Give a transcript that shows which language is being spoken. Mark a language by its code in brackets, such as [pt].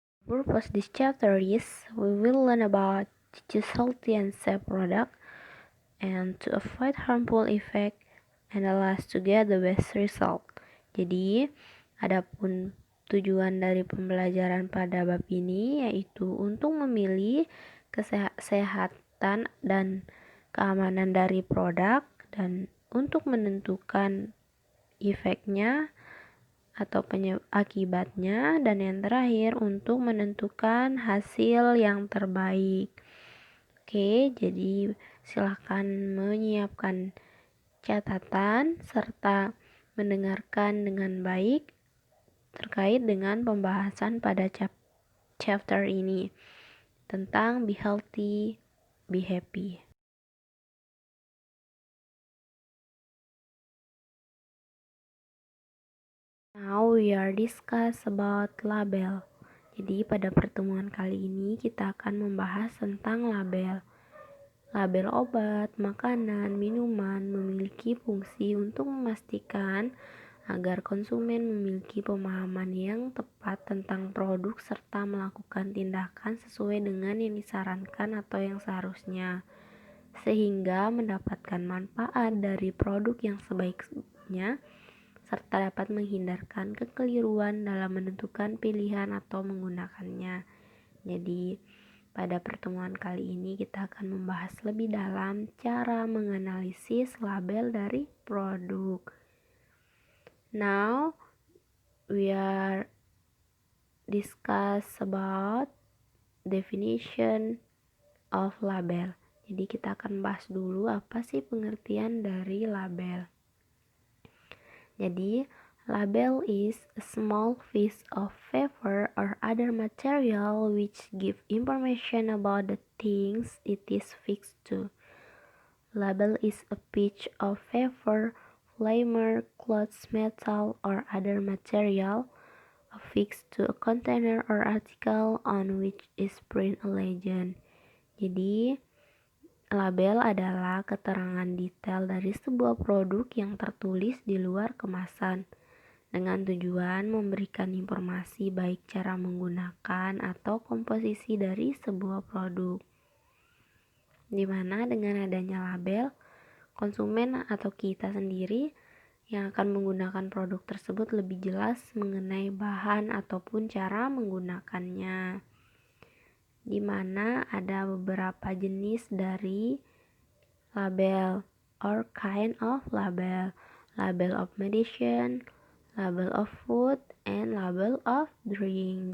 [en] Purpose this chapter is we will learn about to choose healthy and safe product and to avoid harmful effect and alas to get the best result. [id] Jadi, adapun tujuan dari pembelajaran pada bab ini yaitu untuk memilih kesehatan dan keamanan dari produk dan untuk menentukan efeknya atau akibatnya dan yang terakhir untuk menentukan hasil yang terbaik. Oke, jadi silakan menyiapkan catatan serta mendengarkan dengan baik terkait dengan pembahasan pada chapter ini tentang [en] be healthy, be happy. Now we are discuss about label. [id] Jadi pada pertemuan kali ini kita akan membahas tentang label. Label obat, makanan, minuman memiliki fungsi untuk memastikan agar konsumen memiliki pemahaman yang tepat tentang produk serta melakukan tindakan sesuai dengan yang disarankan atau yang seharusnya, sehingga mendapatkan manfaat dari produk yang sebaiknya serta dapat menghindarkan kekeliruan dalam menentukan pilihan atau menggunakannya. Jadi, pada pertemuan kali ini kita akan membahas lebih dalam cara menganalisis label dari produk. [en] Now we are discuss about definition of label. [id] Jadi kita akan bahas dulu apa sih pengertian dari label. [en] Jadi label is a small piece of paper or other material which give information about the things it is fixed to. Label is a piece of paper, polymer, cloth, metal, or other material affixed to a container or article on which is print a legend. [id] Jadi, label adalah keterangan detail dari sebuah produk yang tertulis di luar kemasan dengan tujuan memberikan informasi baik cara menggunakan atau komposisi dari sebuah produk. Di mana dengan adanya label, konsumen atau kita sendiri yang akan menggunakan produk tersebut lebih jelas mengenai bahan ataupun cara menggunakannya. Di mana ada beberapa jenis dari label [en] or kind of label. Label of medicine, label of food, and label of drink.